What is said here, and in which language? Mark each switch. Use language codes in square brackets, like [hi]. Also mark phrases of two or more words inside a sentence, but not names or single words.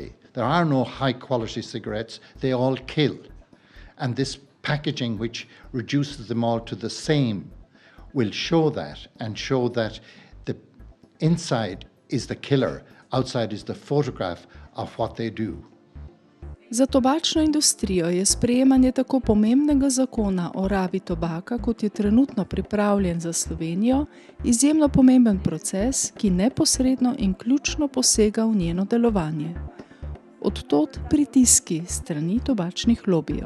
[en] There are no high quality cigarettes, they all kill. And this packaging which reduces them all to the same will show that and show that the inside is the killer, outside is the photograph of what they do. [sl] Za tobačno industrijo je sprejemanje tako pomembnega zakona o rabi tobaka, kot je trenutno pripravljen za Slovenijo, izjemno pomemben proces, ki neposredno in ključno posega v njeno delovanje. Od tod pritiski strani tobačnih lobijev.